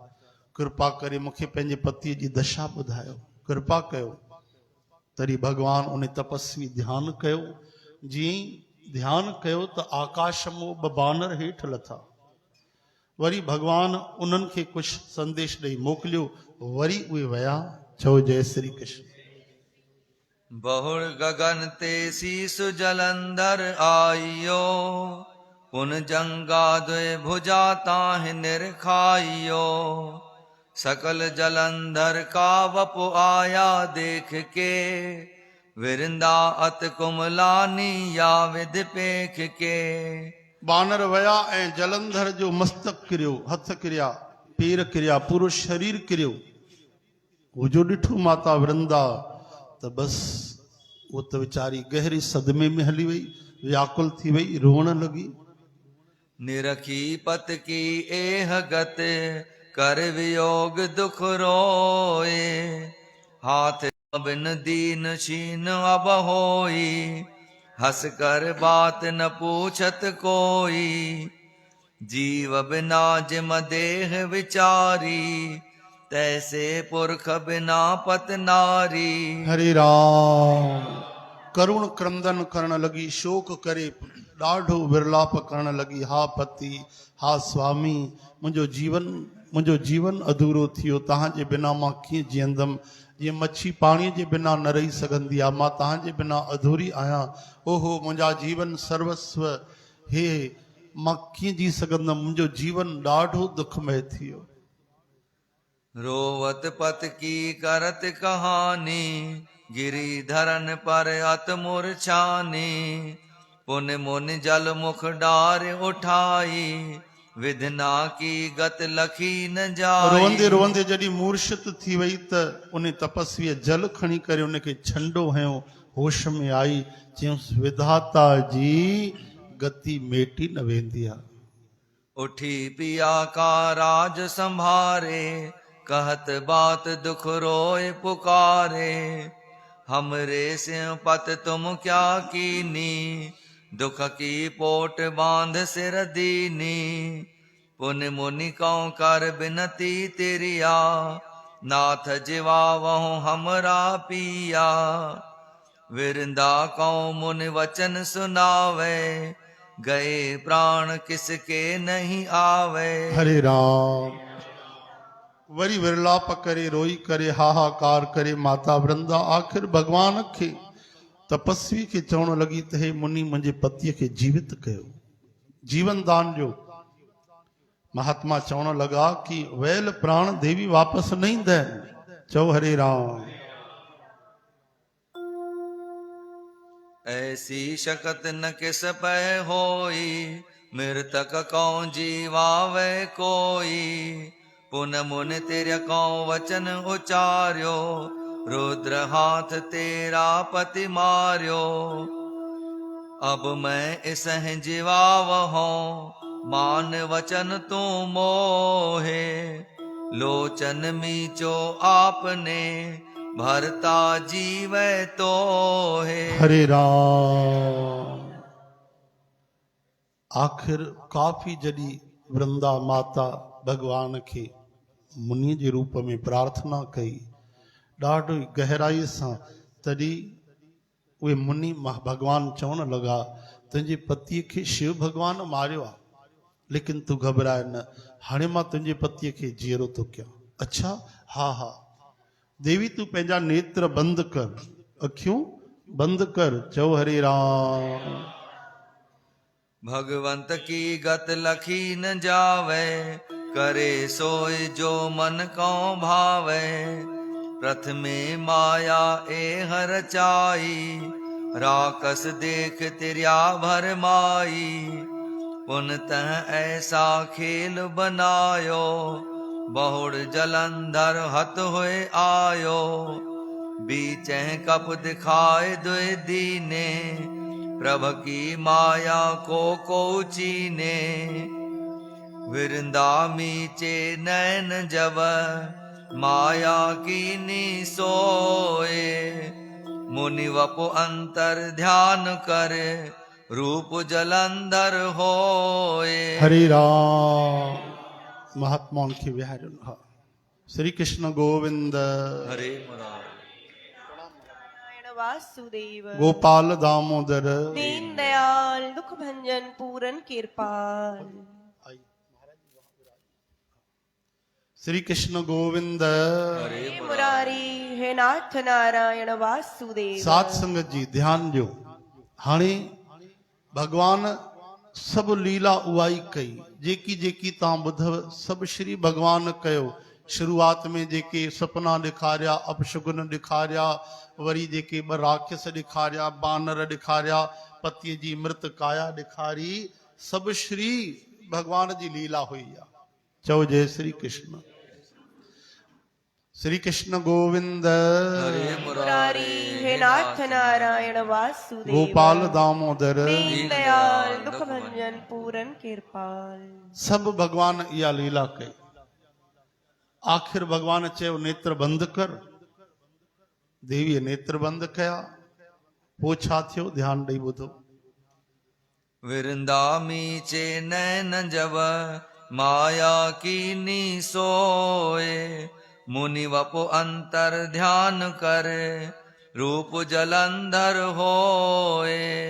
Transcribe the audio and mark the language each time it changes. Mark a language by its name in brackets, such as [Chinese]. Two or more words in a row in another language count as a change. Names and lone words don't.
[Sindhi] कृपा करे मूंखे पंहिंजे पतीअ जी दशा ॿुधायो, कृपा कयो। तरी भगवान उन तपस्वी ध्यान कयो। जीअं ध्यान कयो त आकाश मां ॿ बानर हेठि लथा। वरी भगवान उन्हनि खे कुझु संदेश ॾेई मोकिलियो, वरी उहे विया। चओ जय श्री कृष्ण। [Hindi] बहुर गगन ते शीस जलंधर आइयो, पुन जंगा द्वे भुजा ताहि निरखाइयो। सकल जलंधर का वपु आया देख के, विरिंदा अत कुमलानी या विध पेख के। [Sindhi] बानर वया ऐं जलंधर जो मस्तक किरियो, हथ किरिया, पेर किरिया, पूरो शरीर किरियो। वो जो ॾिठो माता वृंदा त बसि उहो त वीचारी [Hindi] गहरी सदमे में [Sindhi] हली वई, व्याकुल थी वई, रोअण लॻी। [Hindi] निरखी पत की एह गत कर वियोग दुख रोए, हाथ बिन दीन छीन अब होई, हंस कर बात न पूछत कोई, जीव बिना जिम देह विचारी, तैसे पुरख बिना पत नारी। [Sindhi] हरे राम। करुण क्रंदन करण लगी, शोक करे ॾाढो विरलाप करण लगी, हा पति, हा स्वामी, मुंहिंजो जीवन अधूरो थियो, तव्हांजे बिना मां कीअं जीअंदमि। जीअं मच्छी पाणीअ जे बिना न रही सघंदी आहे, मां तव्हांजे बिना अधूरी आहियां। ओहो मुंहिंजा जीवन सर्वस्व, हे मां कीअं जी सघंदमि, मुंहिंजो जीवन ॾाढो दुखमय थियो। [Hindi] रोवत पत की करत कहानी, गिरिधरन पर अत मूर्छानी, पुन मुन जल मुख डार उठाई, विधना की गत लखी न जाई। [Sindhi] रोंदे रोंदे जॾहिं मूर्छित थी वई त उन तपस्वीअ जल खणी करे उनखे छंडो हयो, होश में आई, चयऊंसि विधाता जी गति मेटी न वेंदी आहे। [Hindi] उठी पिया का राज संभारे, कहत बात दुख रोए पुकारे, हमरे सिंह पत तुम क्या कीनी, दुख की पोट बांध सिर दीनी, पुन मुनि कौ कर बिनती तेरिया, नाथ जिवावहु हमरा पिया, विरंदा कौ मुनि वचन सुनावे, गए प्राण किसके नहीं आवे। [Sindhi] हरे राम। वरी विरलाप करे, रोई करे, हाहाकार करे माता वृंदा आखिर भगवान खे, तपस्वी खे चवण लगी त हे मुनि, मुंहिंजे पतीअ खे जीवित कयो, जीवन दान ॾियो। महात्मा चवण लगा कि वैल प्राण देवी वापस न ईंदा आहिनि। चओ हरे राम। [Hindi] ऐसी शकत न किस पै होई, मृतक कौं जीवावे कोई, पुन मुन तेरे कौं वचन उचार्यो, रुद्र हाथ तेरा पति मार्यो, अब मैं इसह जीवावहूं, मान वचन तू मोहे, लोचन मीचो आपने, भरता जीवै तो है। [Sindhi] हरे राम। आखिर काफी जॾहिं वृंदा माता भगवान खे मुनि जे रूप में प्रार्थना कई, ॾाढो गहराई सां, तॾहिं उहे मुनि भगवान चवण लॻा, तुंहिंजे पतीअ खे शिव भगवान मारियो आहे, लेकिन तूं घबराए न, हाणे मां तुंहिंजे पतीअ खे जीअरो थो कयां। अच्छा, हा हा देवी, तूं पंहिंजा नेत्र बंदि कर, अखियूं बंदि कर। चओ हरे राम। [Hindi] भगवंत की गत लखी न जावे, करे सोई जो मन को भावे, प्रथमे माया एह रचाई, राकस देख तिर्या भर माई, पुन तह ऐसा खेल बनायो, बहुड़ जलंधर हत हुए आयो, बीचै कप दिखाए दुए दीने, प्रभ की माया को चीने, विरंदा मीचे नैन जब, माया कीनी सोए, मुनि वपु अंतर ध्यान करे, रूप जलंधर होए। [Sindhi] हरे राम। महात्माउनि खे विहारियो। हा, श्री कृष्ण गोविंद, हरे मुरारी। नारायण वासुदेव, गोपाल दामोदर, दीन दयाल, दुख भंजन, पूरन कृपाल। श्री कृष्ण गोविंद, हरे हे मुरारी, हे नाथ नारायण वासुदेव। सात संगत जी ध्यान ॾियो। हाणे भगवान सभु लीला उहा ई कई, जेकी जेकी तव्हां ॿुधव सभु श्री भगवान कयो। शुरूआत में जेके सपना ॾेखारिया, अपशुगुन ॾेखारिया, वरी जेके ॿ राक्षस ॾेखारिया, बानर ॾेखारिया, पतीअ जी मृत काया ॾेखारी, सभु श्री भगवान जी लीला हुई आहे। चओ जय श्री कृष्ण। श्री कृष्ण गोविंद हरे मुरारी मुरारी हे नाथ नारायण वासुदेव गोपाल दामोदर दीन दयाल दुख भंजन पूरन कृपाल। सब भगवान इहा लीला कई। आखिर भगवान चयो नेत्र बंद कर। देवीअ नेत्र बंद कया। पोइ छा थियो ध्यान ॾेई ॿुधो। [Hindi] विरंदामी चे नैन जब माया कीनी सोए मुनि वपु अंतर ध्यान कर रूप जलंधर होए।